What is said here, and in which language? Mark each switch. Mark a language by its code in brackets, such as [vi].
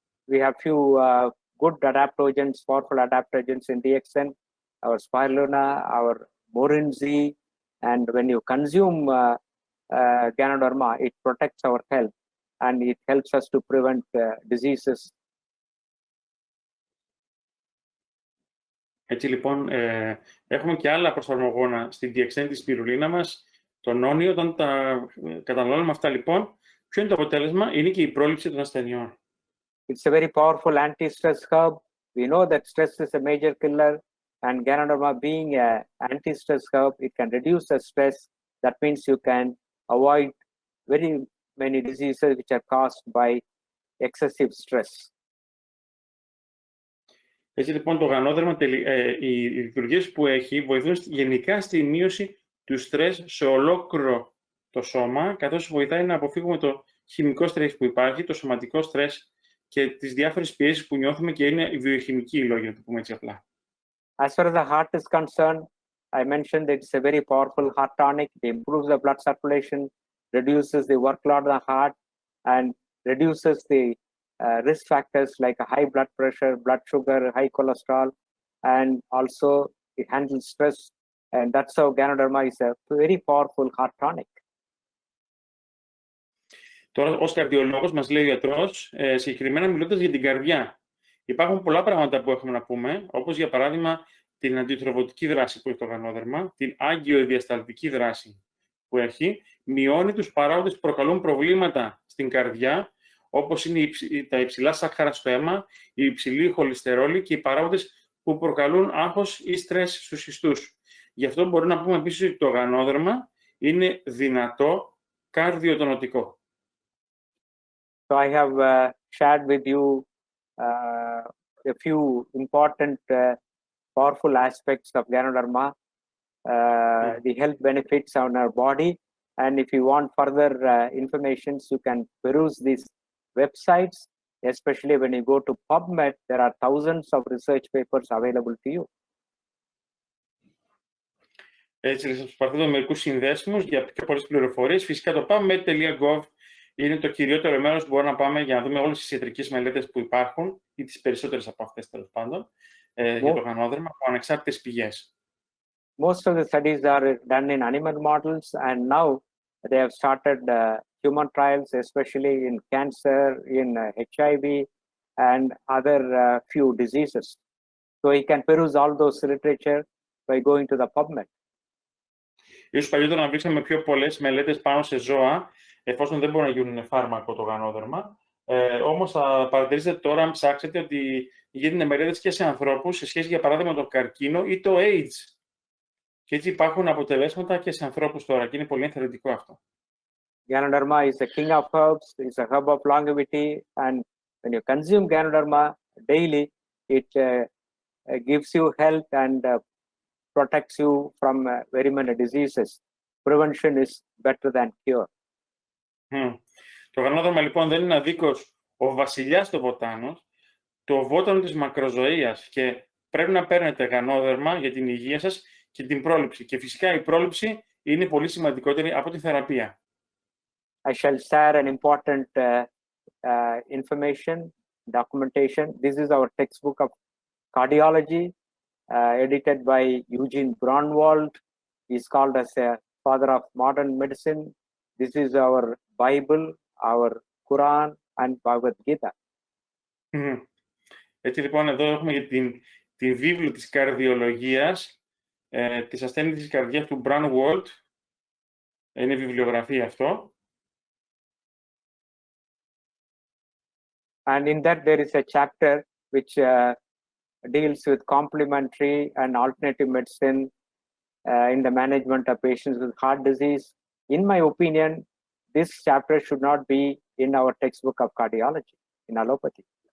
[en] We have few good adaptogens, powerful adaptogens in DXN, our spirulina, our morinzi, and when you consume GANODERMA, it protects our health and it helps us to prevent diseases. [el] Έτσι λοιπόν, έχουμε και άλλα προσαρμογόνα στην DXN, τη σπιρουλίνα μας, τον όνιο. Όταν τα καταναλώνουμε αυτά λοιπόν, ποιο είναι το αποτέλεσμα? Είναι και η πρόληψη των ασθενειών. [en] It's a very powerful anti-stress herb. We know that stress is a major killer, and GANODERMA being an anti-stress herb, it can reduce the stress. That means you can avoid very many diseases which are caused by excessive stress. [el] Έτσι λοιπόν το γανόδερμα, οι λειτουργίες που έχει βοηθούν γενικά στη μείωση του στρες σε ολόκληρο το σώμα, καθώς βοηθάει να αποφύγουμε το χημικό στρες που υπάρχει, το σωματικό στρες και τις διάφορες πιέσεις που νιώθουμε και είναι βιοχημικοί οι λόγοι, να το πούμε έτσι απλά. [en] As far as the heart is concerned, I mentioned that it's a very powerful heart tonic. It improves the blood circulation, reduces the workload of the heart, and reduces the risk factors like a high blood pressure, blood sugar, high cholesterol, and also it handles stress. And that's how GANODERMA is a very powerful heart tonic. [el] Τώρα, ως καρδιολόγος, μας λέει ο ιατρός, συγκεκριμένα μιλώντας για την καρδιά. Υπάρχουν πολλά πράγματα που έχουμε να πούμε, όπως για παράδειγμα την αντιτροφωτική δράση που έχει το γανόδερμα, την άγκιο-διασταλτική δράση που έχει, μειώνει τους παράγοντες που προκαλούν προβλήματα στην καρδιά, όπως είναι τα υψηλά σάκχαρα στο αίμα, η υψηλή χολυστερόλη και οι παράγοντες που προκαλούν άγχος ή στρες στους ιστούς. Γι' αυτό μπορούμε να πούμε επίσης ότι το γανόδερμα είναι δυνατό καρδιοτονωτικό. [en] So I have shared with you a few important powerful aspects of GANODERMA, the health benefits on our body. And if you want further information, you can peruse these websites, especially when you go to PubMed, there are thousands of research papers available to you. [el] Έτσι, θα σας παρθέτω μερικούς συνδέσμους για πιο πολλές πληροφορίες. Φυσικά το PubMed.gov είναι το κυριότερο μέρος που μπορούμε να πάμε για να δούμε όλες τις ιατρικές μελέτες που υπάρχουν ή τις περισσότερες από αυτές, τέλος πάντων, για το γανόδερμα από ανεξάρτητες πηγές. [en] Most of the studies are done in animal models, and now they have started human trials, especially in cancer, in HIV, and other few diseases. So you can peruse all those literature by going to the PubMed. [el] Ίσως παλιότερα να βρίσκαμε πιο πολλές μελέτες πάνω σε ζώα, εφόσον δεν μπορεί να γίνουν φάρμακο το γανόδερμα. Όμως θα παρατηρήσετε τώρα, αν ψάξετε, ότι γίνονται μελέτες και σε ανθρώπους σε σχέση, για παράδειγμα, με τον καρκίνο ή το AIDS. Και έτσι υπάρχουν αποτελέσματα και σε ανθρώπους τώρα και είναι πολύ ενθαρρυντικό αυτό. [en] GANODERMA is the king of herbs, it's a herb of longevity, and when you consume GANODERMA daily, It gives you health and protects you from very many diseases. Prevention is better than cure. [el] Το γανόδερμα λοιπόν δεν είναι αδίκως ο βασιλιάς των βοτάνων, το βότανο της μακροζωίας, και πρέπει να παίρνετε γανόδερμα για την υγεία σας και την πρόληψη. Και φυσικά η πρόληψη είναι πολύ σημαντικότερη από τη θεραπεία. [en] I shall share an important information, documentation. This is our textbook of cardiology, edited by Eugene Braunwald. He's called as a father of modern medicine. This is our Bible, our Quran, and Bhagavad Gita. [el] Έτσι λοιπόν εδώ έχουμε για τη βίβλο της καρδιολογίας, της ασθένειας της καρδιάς του Braunwald. Είναι βιβλιογραφία αυτό. [en] And in that there is a chapter which deals with complementary and alternative medicine in the management of patients with heart disease. In my opinion, this chapter should not be in our textbook of cardiology, in allopathy.